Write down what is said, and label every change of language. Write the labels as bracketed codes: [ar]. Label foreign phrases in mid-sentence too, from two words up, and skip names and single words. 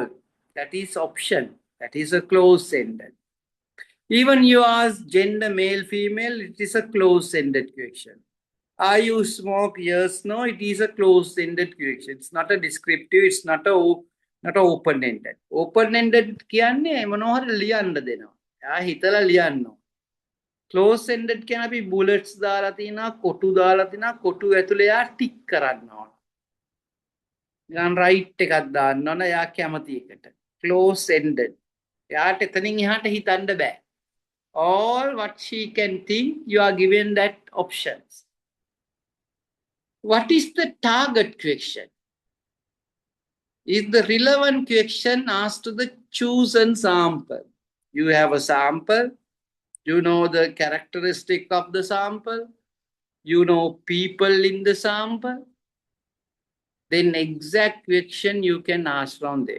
[en] That is option. That is a closed-ended. Even you ask gender male, female, it is a closed-ended question. Are you smoke? Yes, no, it is a closed-ended question. It's not a descriptive, it's not open-ended. [si] Open-ended කියන්නේ මොනවා හරි ලියන්න දෙනවා. එයා හිතලා ලියන්න. Closed-ended කියන අපි bullets දාලා තිනා, කොටු දාලා තිනා, කොටු ඇතුලේ එයා ටික් කරන්න ඕන. නිකන් right එකක් දාන්න ඕන එයා කැමති එකට. [en] Closed-ended. [si] එයාට එතනින් එහාට හිතන්න බෑ. [en] All what she can think, you are given that options. What is the target question? Is the relevant question asked to the chosen sample? You have a sample, you know the characteristic of the sample, you know people in the sample, then exact question you can ask from them.